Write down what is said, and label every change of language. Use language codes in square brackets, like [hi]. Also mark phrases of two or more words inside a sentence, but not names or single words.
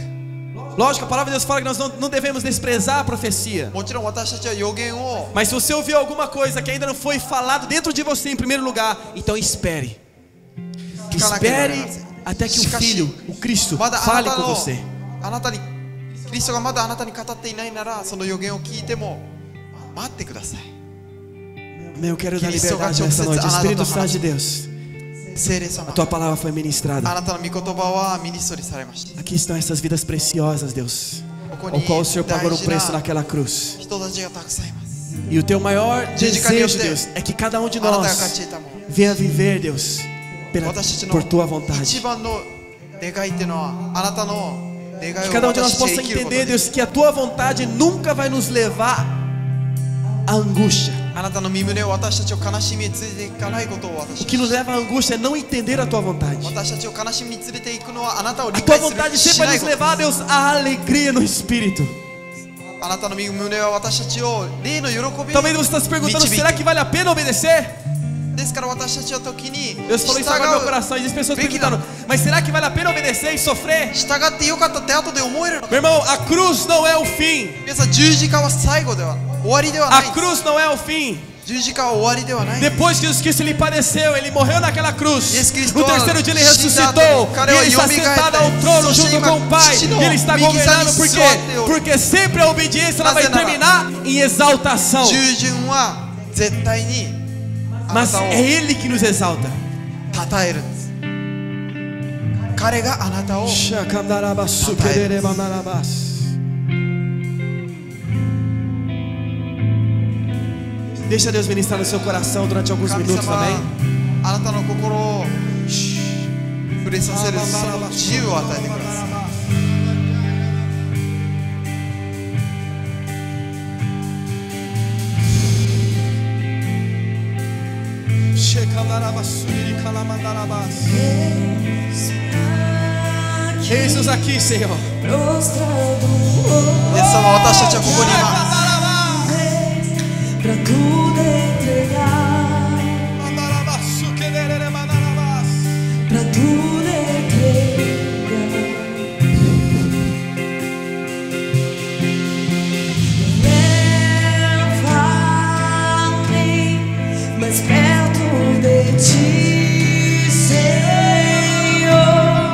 [pt] Lógico, a palavra de Deus fala que nós não devemos desprezar a profecia. [ja] もちろん私たちは予言を [pt] Mas se você ouviu alguma coisa que ainda não foi falado dentro de você em primeiro lugar, então espere. Espere até que o Filho, o Cristo, [ja] まだあ [pt] fale [ja] なた [pt] com [ja] の [pt] você. [ja] あなたにキリストがまだあなたに語っていないなら、その予言を聞いても待ってください。 [pt] Eu quero dar liberdade nessa noite. Espírito Santo de Deus, [ja] 聖霊様、 [pt] a tua palavra foi ministrada. [ja] あなたの御言葉はミニストリされました。 [pt] Aqui estão essas vidas preciosas, Deus, [ja] ここ [pt] ao [ja] に [pt] qual o Senhor [ja] 大 [pt] pagou o [ja] 事 [pt] preço [ja] な [pt] naquela cruz. [ja] 人たちがたくさんいます。 [pt] E o teu maior desejo, Deus, é que cada um de [ja] あなたが [pt] nós [ja] 勝ち得たもの、 [pt] venha viver, Deus, [ja] 私たちの [pt] por tua [ja] 一 [pt] vontade. [ja] 番の願いっていうのは、あなたの願い [pt] Que [ja] を [pt] cada um de nós [ja] 私たち [pt] possa [ja] が生きること [pt] entender, [ja] で [pt] Deus, que a tua vontade nunca vai nos levar à angústia. [ja] あなたの身胸を私たちを悲しみに連れていかないことを私 [pt] O [ja] た [pt] que nos [ja] ち [pt] leva à angústia é não entender a tua vontade. [ja] 私たちを悲しみに連れていくのはあなたを [pt] A [ja] 理 [pt] tua [ja] 解す [pt] vontade [ja] る [pt] sempre [ja] し [pt] vai [ja] ない [pt] nos [ja] こと [pt] levar, Deus, à alegria no espírito. [ja] あなたの身胸は私たちを霊の喜び [pt] Talvez [ja] に [pt] você está se perguntando: [ja] 導い [pt] será [ja] て [pt] que vale a pena obedecer? [ja] ですから私たちは時に [pt] Deus falou isso agora no meu [ja] 従 [pt] coração. E as pessoas [ja] べきなの [pt] perguntando: mas será que vale a pena obedecer e sofrer? [ja] 従ってよかったって後で思えるのか。 [pt] Meu irmão, a cruz não é o fim. [ja] 皆さん、十字架は最後では終わりではない [pt] A cruz não é o fim. [ja] 十字架は終わりではない。 [pt] Depois que Jesus Cristo ele padeceu, ele morreu naquela cruz. Jesus Cristo No terceiro dia ele ressuscitou. E ele está sentado ao trono junto com o Pai. E ele está governando. Por quê? Porque sempre a obediência ela vai terminar em exaltação. [ja] 従順は絶対にあな [pt] Mas [ja] たを [pt] é Ele que nos exalta. [ja] 称えるんです。彼があなたを [pt] Deixa Deus ministrar no seu coração durante alguns [ja] 神 [pt] minutos [ja] 様 [pt] também. [ja] あなたの心を触れさせるその自由を与えてください。 [pt] Jesus aqui, Senhor. [ja] イエス様、私たちはここにいます。 [pt] Pra tudo entregar, pra tudo entregar. Leva-me mais perto de ti, Senhor.